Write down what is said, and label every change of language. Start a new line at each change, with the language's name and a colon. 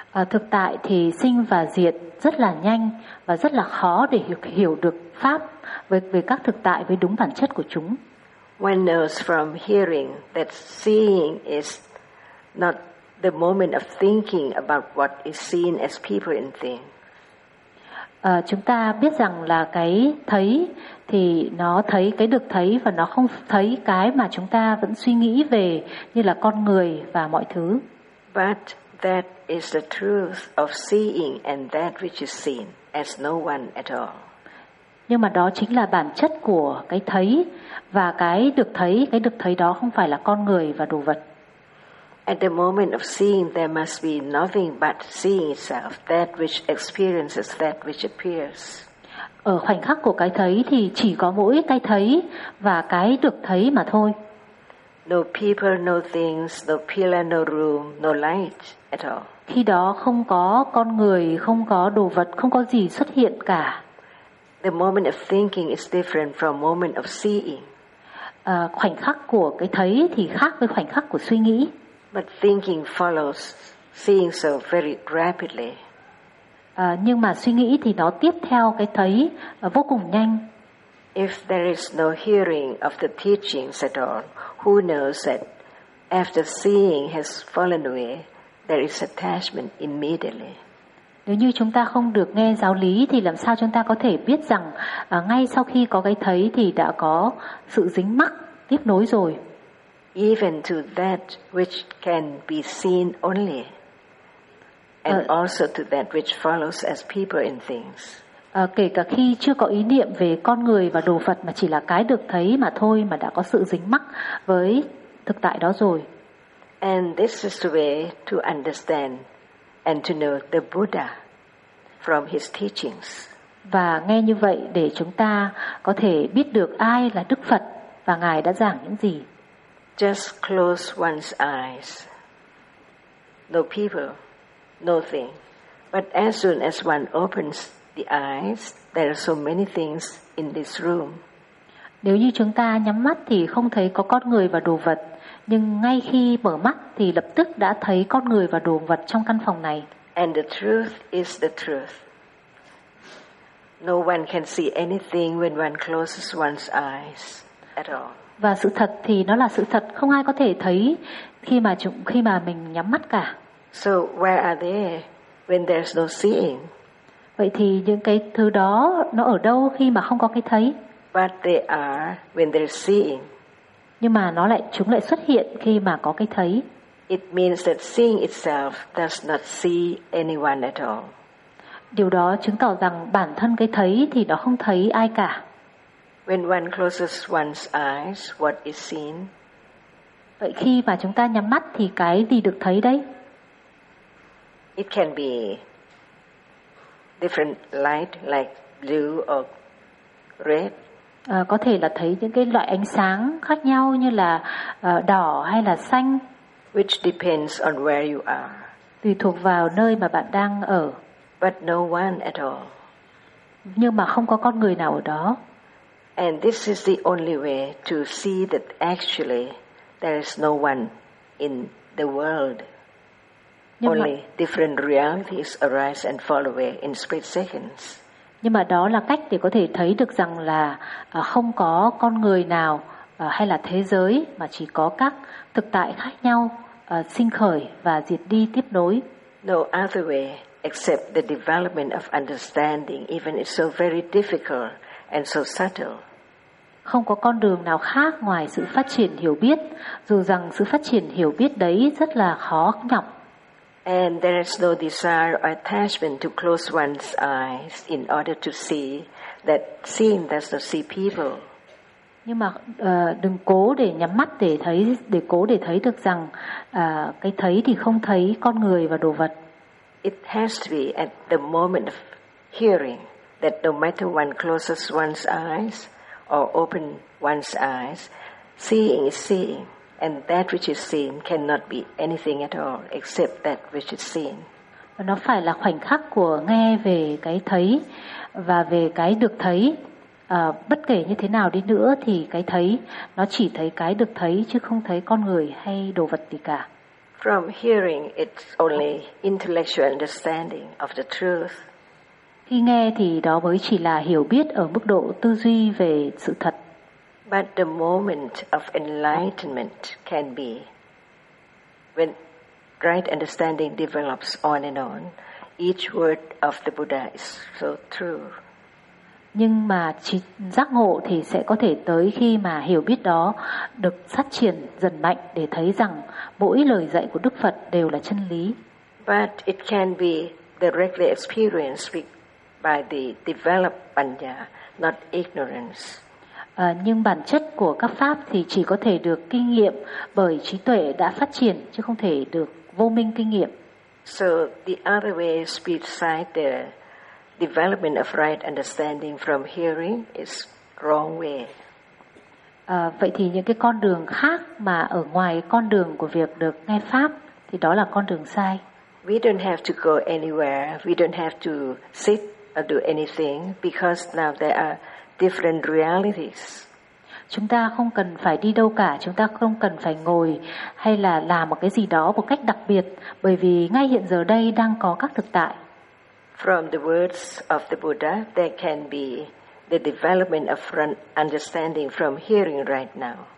Vietnamese: Thực tại thì sinh và diệt rất là nhanh và rất là khó để hiểu được pháp về các thực tại với đúng bản chất của chúng.
English: One knows from hearing that seeing is not the moment of thinking about what is seen as people and things.
Vietnamese: Chúng ta biết rằng là cái thấy thì nó thấy cái được thấy và nó không thấy cái mà chúng ta vẫn suy nghĩ về như là con người và mọi thứ.
English: But that is the truth of seeing and that which is seen as no one at all.
Vietnamese: Nhưng mà đó chính là bản chất của cái thấy và cái được thấy đó không phải là con người và đồ vật.
English: At the moment of seeing, there must be nothing but seeing itself, that which experiences, that which appears.
Vietnamese: Ở khoảnh khắc của cái thấy thì chỉ có mỗi cái thấy và cái được thấy mà thôi.
English: No people, no things, no pillar, no room, no light at all.
Vietnamese: Khi đó không có con người, không có đồ vật, không có gì xuất hiện cả.
English: The moment of thinking is different from moment of seeing.
Vietnamese: Khoảnh khắc của cái thấy thì khác với khoảnh khắc của suy nghĩ.
English: But thinking follows seeing so very rapidly.
Vietnamese: Nhưng mà suy nghĩ thì nó tiếp theo cái thấy vô cùng nhanh.
English: If there is no hearing of the teachings at all, who knows that after seeing has fallen away, there is attachment immediately.
Vietnamese: Nếu như chúng ta không được nghe giáo lý thì làm sao chúng ta có thể biết rằng ngay sau khi có cái thấy thì đã có sự dính mắc tiếp nối rồi.
English: Even to that which can be seen only, and also to that which follows as people and things.
Vietnamese: kể cả khi chưa có ý niệm về con người và đồ vật mà chỉ là cái được thấy mà thôi mà đã có sự dính mắc với thực tại đó rồi.
English: And this is the way to understand and to know the Buddha from his teachings.
Vietnamese: Và nghe như vậy để chúng ta có thể biết được ai là Đức Phật và Ngài đã giảng những gì.
English: Just close one's eyes. No people, no thing. But as soon as one opens the eyes, there are so many things in this room.
Vietnamese: Nếu như chúng ta nhắm mắt thì không thấy có con người và đồ vật, nhưng ngay khi mở mắt thì lập tức đã thấy con người và đồ vật trong căn phòng này.
English: And the truth is the truth. No one can see anything when one closes one's eyes at all.
Vietnamese: Và sự thật thì nó là sự thật, không ai có thể thấy khi mà mình nhắm mắt cả.
English: So where are they when there's no seeing?
Vietnamese: Vậy thì những cái thứ đó nó ở đâu khi mà không có cái thấy?
English: But they are when they're seeing.
Vietnamese: Nhưng mà chúng lại xuất hiện khi mà có cái thấy.
English: It means that seeing itself does not see anyone at all.
Vietnamese: Điều đó chứng tỏ rằng bản thân cái thấy thì nó không thấy ai cả.
English: When one closes one's eyes, what is seen?
Vietnamese: Vậy khi mà chúng ta nhắm mắt thì cái gì được thấy đấy?
English: It can be different light like blue or red.
Vietnamese: Có thể là thấy những cái loại ánh sáng khác nhau như là đỏ hay là xanh.
English: Which depends on where you are.
Vietnamese: Tùy thuộc vào nơi mà bạn đang ở.
English: But no one at all.
Vietnamese: Nhưng mà không có con người nào ở đó.
English: And this is the only way to see that actually there is no one in the world. Only different realities arise and fall away in split seconds.
Vietnamese: Nhưng mà đó là cách để có thể thấy được rằng là không có con người nào hay là thế giới mà chỉ có các thực tại khác nhau sinh khởi và diệt đi tiếp nối.
English: No other way except the development of understanding, even if so very difficult and so subtle.
Vietnamese: Không có con đường nào khác ngoài sự phát triển hiểu biết, dù rằng sự phát triển hiểu biết đấy rất là khó nhọc.
English: And there is no desire or attachment to close one's eyes in order to see that seeing does not see people.
Vietnamese: Nhưng mà đừng cố để nhắm mắt để thấy, để cố để thấy được rằng cái thấy thì không thấy con người và đồ vật.
English: It has to be at the moment of hearing that no matter one closes one's eyes or open one's eyes, seeing is seeing. And that which is seen cannot be anything at all except that which is seen.
Vietnamese: Nó phải là khoảnh khắc của nghe về cái thấy và về cái được thấy. Bất kể như thế nào đi nữa thì cái thấy nó chỉ thấy cái được thấy chứ không thấy con người hay đồ vật gì cả.
English: From hearing, it's only intellectual understanding of the truth.
Vietnamese: Khi nghe thì đó mới chỉ là hiểu biết ở mức độ tư duy về sự thật.
English: But the moment of enlightenment can be when right understanding develops on and on. Each word of the Buddha is so true.
Vietnamese: Nhưng mà giác ngộ thì sẽ có thể tới khi mà hiểu biết đó được phát triển dần mạnh để thấy rằng mỗi lời dạy của Đức Phật đều là chân lý.
English: But it can be directly experienced by the developed panya, not ignorance.
Vietnamese: Nhưng bản chất của các pháp thì chỉ có thể được kinh nghiệm bởi trí tuệ đã phát triển chứ không thể được vô minh kinh nghiệm.
English: So the other way besides the development of right understanding from hearing is wrong way.
Vietnamese: Vậy thì những cái con đường khác mà ở ngoài con đường của việc được nghe pháp thì đó là con đường sai.
English: We don't have to go anywhere. We don't have to sit or do anything because now there are different realities.
Vietnamese: Chúng ta không cần phải đi đâu cả, chúng ta không cần phải ngồi hay là làm một cái gì đó một cách đặc biệt, bởi vì ngay hiện giờ đây đang có các thực tại.
English: From the words of the Buddha, there can be the development of understanding from hearing right now.